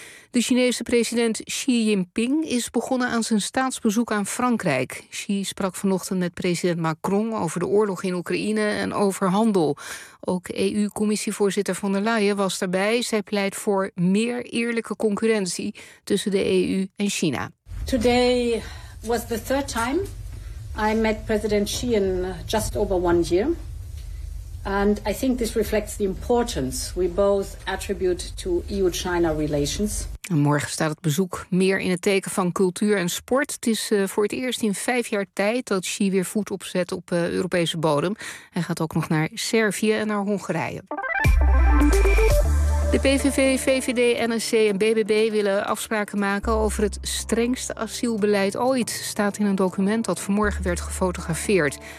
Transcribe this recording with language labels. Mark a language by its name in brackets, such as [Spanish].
[Dutch] De Chinese president Xi Jinping is begonnen aan zijn staatsbezoek aan Frankrijk. Xi sprak vanochtend met president Macron over de oorlog in Oekraïne en over handel. Ook EU-commissievoorzitter von der Leyen was daarbij. Zij pleit voor meer eerlijke concurrentie tussen de EU en China. [English] Today was the third time I met president Xi in just over one year. And I think this reflects the importance we both attribute to EU-China relations. [Dutch] En morgen staat het bezoek meer in het teken van cultuur en sport. Het is voor het eerst in 5 jaar tijd dat Xi weer voet opzet op Europese bodem. Hij gaat ook nog naar Servië en naar Hongarije. De PVV, VVD, NSC en BBB willen afspraken maken over het strengste asielbeleid ooit, staat in een document dat vanmorgen werd gefotografeerd.